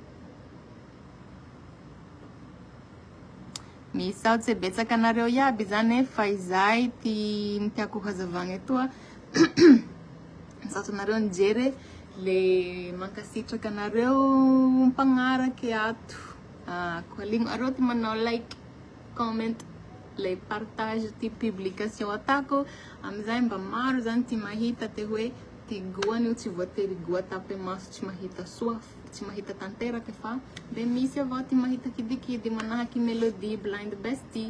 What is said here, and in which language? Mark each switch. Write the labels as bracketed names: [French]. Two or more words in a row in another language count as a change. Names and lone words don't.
[Malagasy] Misaotsy betsaka anareo iaby zany fa izay ty tiako hazavagna etoa. Misaotsy anareo nijery le mankasitraka anareo mpagnaraky ato. Koa ligno areo ty manao [English] like, comment, [Malagasy] le partage ty publication atako amizay mba maro zany ty mahita te hoe ty goany io tsy voatery goa tapy maso tsy mahita soa, tsy mahita tanteraka fa de misy avao ty mahita kidikidy manahaky Melody Blind Bestie.